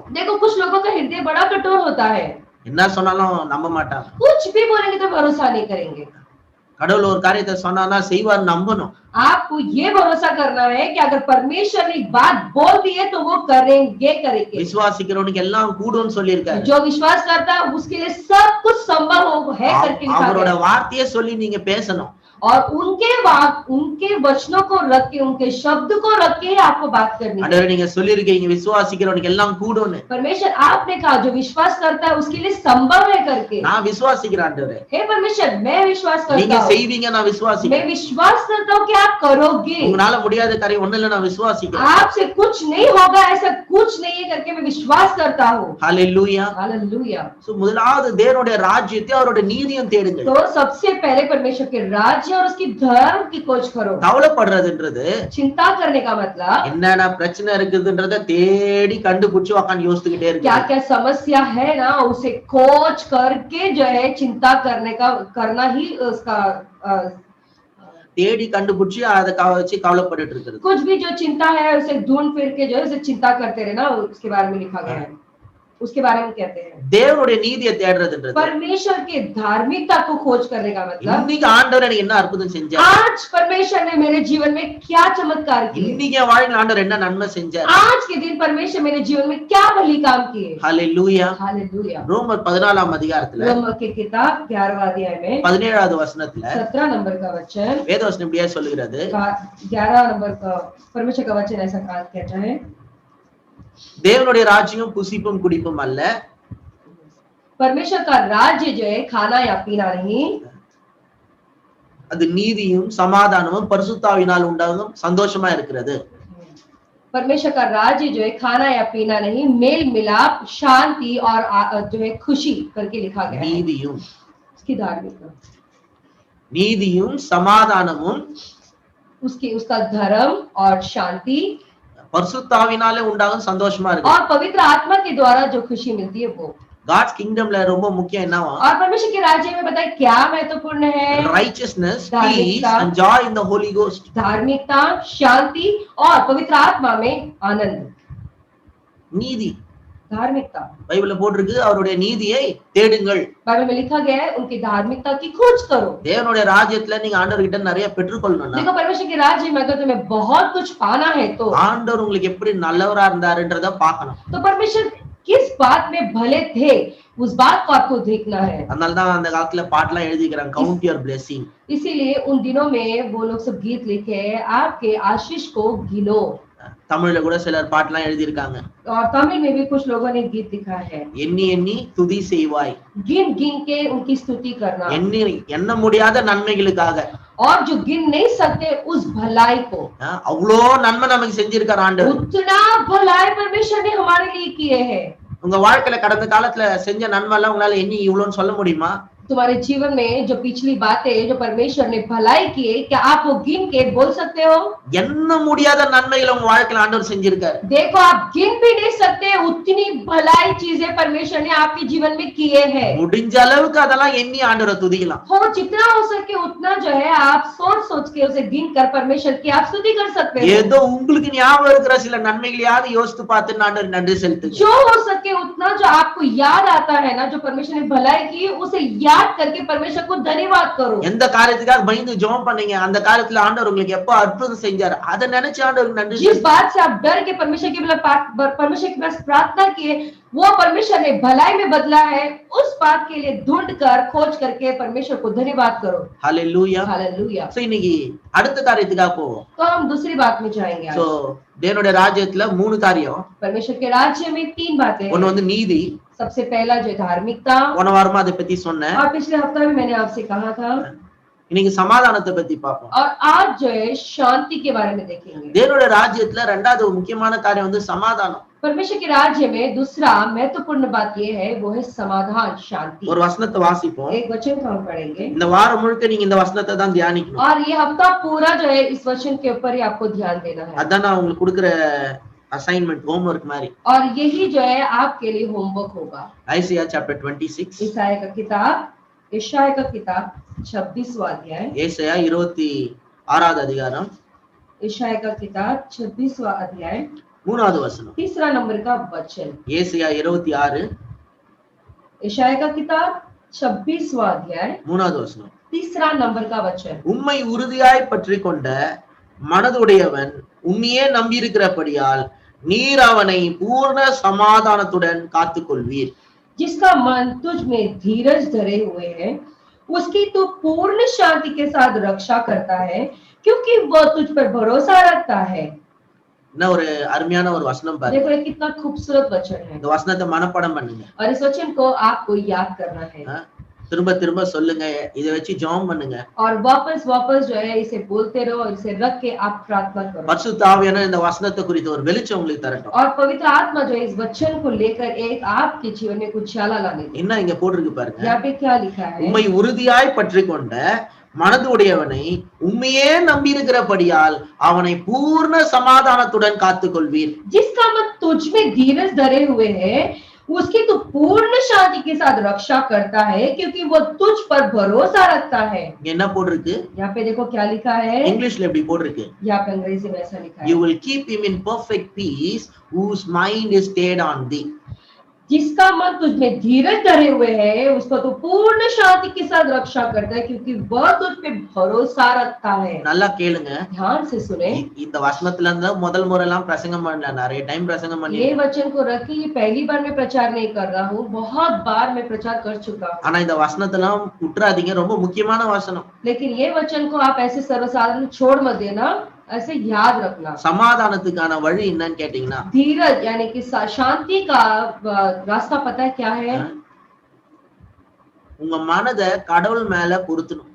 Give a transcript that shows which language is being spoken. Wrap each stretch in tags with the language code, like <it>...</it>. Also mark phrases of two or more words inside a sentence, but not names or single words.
<hi>देखो कुछ लोगों का हृदय बड़ा कठोर होता है,</hi> <ta>என்ன சொன்னாலும் நம்ப மாட்டாங்க.</ta> <hi>कुछ भी बोलेंगे तो भरोसा नहीं करेंगे।</hi> <ta>கடவுள் ஒரு காரியத்தை சொன்னானா செய்வார் நம்பணும்.</ta> <hi>आपको ये भरोसा करना है कि अगर परमेश्वर ने एक बात बोल दी है तो वो करेंगे।</hi> <ta>விசுவாசிக்கிறவனுக்கு எல்லாம் கூடும்னு சொல்லியிருக்காரு.</ta> <hi>जो विश्वास करता है उसके लिए सब कुछ संभव है करके लिखा</hi> <ta>அவரோட</ta> <hi>गया है।</hi> <ta>வார்த்தையை சொல்லி நீங்க பேசணும்.</ta> <hi>और उनके वचनों को रख के, उनके शब्द को रख के आपको बात करनी है।</hi> <ta>ஆண்டவரே நீங்க சொல்லிருக்கீங்க விசுவாசிக்கிறவனுக்கு எல்லாம் கூடும்னு.</ta> <hi>परमेश्वर आपने कहा जो विश्वास करता है उसके लिए संभव है करके।</hi> <ta>நான் விசுவாசிக்கிறேன் ஆண்டவரே,</ta> <hi>हे परमेश्वर मैं विश्वास</hi> <ta>நீங்க</ta> <hi>करता हूँ,</hi> <ta>செய்வீங்க, நான்</ta> <hi>मैं</hi> <ta>விசுவாசிக்கிறேன்.</ta> <hi>विश्वास करता हूँ कि आप करोगे,</hi> <ta>உங்களால முடியாத காரியம் ஒண்ணு இல்ல, நான் விசுவாசிக்கிறேன்.</ta> <hi>आपसे कुछ नहीं होगा, ऐसा कुछ नहीं है करके मैं विश्वास करता हूँ।</hi> <ta>ஹalleluya.</ta> <hi>हालेलुया।</hi> <ta>சோ முதலாவது தேவனுடைய ராஜ்யத்தை அவருடைய நீதியும் தேடுங்க.</ta> <hi>तो सबसे पहले परमेश्वर के राज्य और उसकी धर्म की खोज करो।</hi> <ta>கவலைப்படுறதுன்றது</ta> <hi>चिंता करने का मतलब</hi> <ta>என்னென்ன பிரச்சனை இருக்குதுன்றத தேடி கண்டுபிடிச்சு உட்கார்ந்து யோசிச்சுக்கிட்டே</ta> <hi>क्या</hi> <ta>இருக்கு.</ta> <hi>क्या समस्या है ना उसे खोज करके जो है चिंता करना ही उसका</hi> <ta>தேடி கண்டுபிடிச்சு அதை வச்சு கவலைப்பட்டுட்டு இருக்கிறது.</ta> <hi>कुछ भी जो चिंता है उसे ढूंढ फिर के जो है उसे चिंता करते रहना, उसके बारे में लिखा गया है, उसके बारे में कहते हैं।</hi> <ta>தேவனுடைய நீதியை தேடுறதுன்றது,</ta> <hi>परमेश्वर की धार्मिकता को खोज करने का मतलब</hi> <ta>இன்னைக்கு ஆண்டவர் எனக்கு என்ன அற்புதம் செஞ்சார்,</ta> <hi>आज परमेश्वर ने मेरे जीवन में क्या चमत्कार किए,</hi> <ta>இன்னைக்கு என் வாழ்க்கையில ஆண்டவர் என்ன நன்மை செஞ்சார்.</ta> <hi>आज के दिन परमेश्वर मेरे जीवन में क्या भली काम किए।</hi> <ta>ஹalleluya.</ta> <hi>हालेलुया।</hi> <ta>ரோமர் 14ஆம் அதிகாரத்துல</ta> <hi>रोमर की किताब 11वां अध्याय में</hi> <ta>17வது வசனத்துல</ta> <hi>17 नंबर का वचन,</hi> <ta>வேதவசனம் இப்படியே சொல்லுகிறது,</ta> <hi>11 नंबर का परमेश्वर का वचन ऐसा कहता है,</hi> <ta>தேவனுடைய ராஜ்யம் புசிப்பும் குடிப்பும் அல்ல,</ta> <hi>परमेश्वर का राज्य जो है खाना या पीना नहीं,</hi> <ta>அது நீதியும் சமாதானமும் பரிசுத்தாவினால் உண்டாகும் சந்தோஷமா இருக்கிறது.</ta> <hi>परमेश्वर का राज्य जो है खाना या पीना नहीं, मेल मिलाप, शांति और जो है खुशी करके लिखा गया है।</hi> <ta>நீதியும்</ta> <hi>उसकी धार्मिकता,</hi> <ta>நீதியும் சமாதானமும்</ta> <hi>उसका धर्म और शांति</hi> <ta>பரிசுத்தாவினாலே உண்டாகும் சந்தோஷமா இருக்கு.</ta> <hi>और पवित्र आत्मा के द्वारा जो खुशी मिलती है वो।</hi> <en>God's kingdom</en> <ta>ல ரொம்ப முக்கியம் என்னவா,</ta> <hi>और परमेश्वर के राज्य में बताए क्या महत्वपूर्ण है,</hi> <en>righteousness, peace and joy in the Holy Ghost.</en> <hi>धार्मिकता, शांति और पवित्र आत्मा में आनंद।</hi> <ta>நீதி</ta> <hi>धार्मिकता</hi> <ta>பைபிள்ல போட்டிருக்கு, அவருடைய நீதியை தேடுங்கள்.</ta> <hi>बाइबल में लिखा गया है उनकी धार्मिकता की खोज करो।</hi> <ta>தேவனுடைய ராஜ்யத்துல நீங்க ஆண்டவர்கிட்ட நிறைய பெற்றுக்கொள்ளணும்னா,</ta> <hi>देखो परमेश्वर के राज्य में अगर तुम्हें बहुत कुछ पाना है तो</hi> <ta>ஆண்டவர் உங்களுக்கு எப்படி நல்லவரா இருந்தாருன்றத பார்க்கணும்.</ta> <hi>तो परमेश्वर किस बात में भले थे उस बात को आपको देखना है।</hi> <ta>அதனாலதான் அந்த காலத்துல பாட்டெல்லாம் எழுதிக்கிறாங்க,</ta> <en>count your blessing.</en> <hi>इसीलिए उन दिनों में वो लोग सब गीत लिखे हैं, आपके आशीष को गिनो।</hi> <ta>தமிழ்ல கூட சிலர் பாட்டெல்லாம் எழுதியிருக்காங்க,</ta> <hi>और तमिल में भी कुछ लोगों ने गीत लिखा है,</hi> <ta>எண்ணி எண்ணி துதி செய்வாய்,</ta> <hi>गिन गिन के उनकी स्तुति करना,</hi> <ta>எண்ண முடியாத நன்மைகளுக்காக,</ta> <hi>और जो गिन नहीं सकते उस भलाई को।</hi> <ta>அவ்வளோ நன்மை நமக்கு செஞ்சிருக்கார் ஆண்டவர்.</ta> <hi>उतना भलाई परमेश्वर ने हमारे लिए किए हैं।</hi> <ta>உங்க வாழ்க்கையில கடந்த காலத்துல செஞ்ச நன்மை எல்லாம் உங்களால எண்ணி இவ்வளோன்னு சொல்ல முடியுமா?</ta> <hi>तुम्हारे जीवन में जो पिछली बातें जो परमेश्वर ने भलाई किए, क्या आप वो गिन के बोल सकते हो?</hi> <ta>எண்ண முடியாத நன்மைகளை உங்க வாழ்க்கையில ஆண்டவர் செஞ்சிருக்காரு.</ta> <hi>देखो आप गिन भी नहीं सकते उतनी भलाई चीजें परमेश्वर ने आपके जीवन में किए हैं।</hi> <ta>முடிஞ்ச அளவுக்கு அதெல்லாம் எண்ணி ஆண்டவரை துதிக்கலாம்.</ta> <hi>हो जितना हो सके उतना जो है आप सोच सोच के उसे गिन कर परमेश्वर की आप स्तुति कर सकते हो।</hi> <ta>ஏதோ உங்களுக்கு ஞாபகம் இருக்கிற சில நன்மைகளையாவது யோசித்து பார்த்து ஆண்டவர் நன்றி செலுத்துங்க.</ta> <hi>जो हो सके उतना जो आपको याद आता है ना, जो परमेश्वर ने भलाई की उसे याद याद करके परमेश्वर को धन्यवाद करो।</hi> <ta>எந்த காரியத்துக்காக பயந்து ஜெபம் பண்ணீங்க அந்த காரியத்துல ஆண்டவர் உங்களுக்கு எப்போ அற்புதம் செஞ்சாரு அதை நினைச்சு ஆண்டவருக்கு நன்றி</ta> <hi>जिस बात से आप डर के परमेश्वर के पास प्रार्थना किए, वो परमेश्वर ने भलाई में बदला है, उस बात के लिए ढूंढ कर खोज करके परमेश्वर को धन्यवाद करो।</hi> <ta>ஹalleluya</ta> <hi>हालेलुया।</hi> <ta>சோ இன்னைக்கு அடுத்த காரியத்துக்காக போவோம்.</ta> <hi>तो हम दूसरी बात में जाएंगे।</hi> <ta>சோ தேவனுடைய ராஜ்யத்துல மூணு காரியம்.</ta> <hi>परमेश्वर के राज्य में 3 बातें हैं।</hi> <ta>ஒன்னு வந்து நீதி.</ta> <hi>सबसे पहला जो धार्मिकता,</hi> <ta>போன வாரமா அதை பத்தி சொன்னேன்.</ta> <hi>और पिछले हफ्ते में मैंने आपसे कहा था।</hi> <ta>இன்னைக்கு சமாதானத்தை பத்தி பார்ப்போம்.</ta> <hi>और आज जो है शांति के बारे में देखेंगे।</hi> <ta>தேவனுடைய ராஜ்யத்துல இரண்டாவது முக்கியமான காரியம் வந்து சமாதானம்.</ta> <hi>परमेश्वर के राज्य में दूसरा महत्वपूर्ण बात ये है, वो है समाधान, शांति।</hi> <ta>ஒரு वचனத்தை வாசிப்போம்.</ta> <hi>एक वचन को हम पढ़ेंगे।</hi> <ta>இந்த வாரம் முழுக்க நீங்க இந்த वचனத்தை தான் தியானிக்கணும்.</ta> <hi>और ये हफ्ता पूरा जो है इस वचन के ऊपर ही आपको ध्यान देना है।</hi> <ta>அதான் நான் உங்களுக்கு கொடுக்கிற</ta> <en>assignment homework</en> <ta>மாதிரி.</ta> <hi>और यही जो है आपके लिए होमवर्क होगा।</hi> <en>आइसिया चैप्टर 26</en> <hi>ईशाया का किताब 26वां अध्याय।</hi> <ta>ஏசாயா 26வது அதிகாரம்</ta> <hi>ईशाया का किताब 26वां अध्याय</hi> <ta>3வது வசனம்.</ta> <hi>तीसरा नंबर का वचन।</hi> <ta>ஏசாயா 26</ta> <hi>ईशाया का किताब 26वां अध्याय</hi> <ta>3வது வசனம்.</ta> <hi>तीसरा नंबर का वचन।</hi> <ta>உம்மை உறுதியாய் பற்றிக் கொண்ட மனதுடையவன் உம்மையே நம்பியிருக்கிறபடியால் நீர் அவனை பூர்ண சமாதானத்துடன் காத்துக்கொள்வீர்.</ta> <hi>जिसका मन तुझ में धीरज धरे हुए है, उसकी तू पूर्ण शांति के साथ रक्षा करता है, क्योंकि वह तुझ पर भरोसा रखता है।</hi> <ta>என்ன ஒரு அருமையான ஒரு வசனம் பாருங்க.</ta> <hi>देखो ये कितना खूबसूरत वचन है।</hi> <ta>இந்த வசனத்தை மனப்பாடம் பண்ணுங்க.</ta> <hi>और इस वचन को आपको याद करना है।</hi> <ta>திரும்ப திரும்ப சொல்லுங்க, இதை வச்சு ஜெபம் பண்ணுங்க.</ta> <hi>और वापस वापस जो है इसे बोलते रहो और इसे रख के आप प्रार्थना करो।</hi> <ta>பரிசுத்த ஆவியானவர் இந்த வசனத்தை குறித்து ஒரு வெளிச்சம் உங்களுக்கு தரட்டும்.</ta> <hi>और पवित्र आत्मा जो है इस वचन को लेकर एक आपके जीवन में कुछ उजाला लाने दे।</hi> <ta>என்ன இங்க போட்டிருக்கு பாருங்க.</ta> <hi>यहाँ पे क्या लिखा है?</hi> <ta>உம்மை உறுதியாய் பற்றிக் கொண்ட மனதுடையவனை உம்மையே நம்பியிருக்கிறபடியால் அவனை பூர்ண சமாதானத்துடன் காத்துக்கொள்வீர்.</ta> <hi>जिसका मन तुझ में धीरज धरे हुए है, उसकी तो पूर्ण शांति के साथ रक्षा करता है, क्योंकि वो तुझ पर भरोसा रखता है।</hi> <ta>என்ன போட்டிருக்கு?</ta> <hi>यहाँ पे देखो क्या लिखा है।</hi> <ta>இங்கிலீஷ்ல எப்படி போட்டிருக்கு?</ta> <hi>यहाँ पे अंग्रेजी में ऐसा लिखा है।</hi> <en>You will keep him in perfect peace whose mind is stayed on thee.</en> <hi>जिसका मन तुझ में धीरज धरे हुए है, उसको तो पूर्ण शांति के साथ रक्षा करता है, क्योंकि वह तुझ पे भरोसा रखता है।</hi> <ta>நல்லா கேளுங்க.</ta> <hi>ध्यान से सुने।</hi> <ta>இந்த வசனத்துல இருந்து முதல் முறைலாம் பிரசங்கம் பண்ணல, நிறைய டைம் பிரசங்கம் பண்ணி.</ta> <hi>ये वचन को रखी, पहली बार मैं प्रचार नहीं कर रहा हूँ, बहुत बार मैं प्रचार कर चुका हूँ।</hi> <ta>ஆனா இந்த வசனத்தெல்லாம் விட்டுறாதீங்க, ரொம்ப முக்கியமான வசனம்.</ta> <hi>लेकिन ये वचन को आप ऐसे सर्वसाधारण छोड़ मत देना, ऐसे याद रखना।</hi> <ta>சமாதானத்துக்கான வழி என்னன்னு கேட்டீங்கன்னா,</ta> <hi>धीरज यानी कि शांति का रास्ता पता है क्या है?</hi> <ta>உங்க மனதை கடவுள் மேல பொருத்தணும்.</ta>